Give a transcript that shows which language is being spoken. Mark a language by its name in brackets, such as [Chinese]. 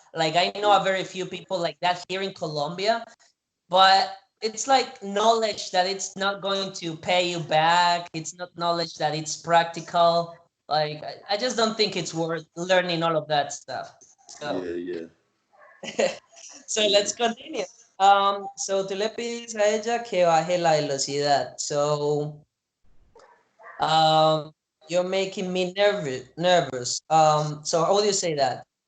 [English] Like I know a very few people like that here in Colombia, but it's like knowledge that it's not going to pay you back. It's not knowledge that it's practical. Like I just don't think it's worth learning all of that stuff. So Yeah. Yeah. so Yeah. let's continue. [Spanish] So tú le pides a ella que baje la velocidad. [English] So you're making me nervous. So how would you say that?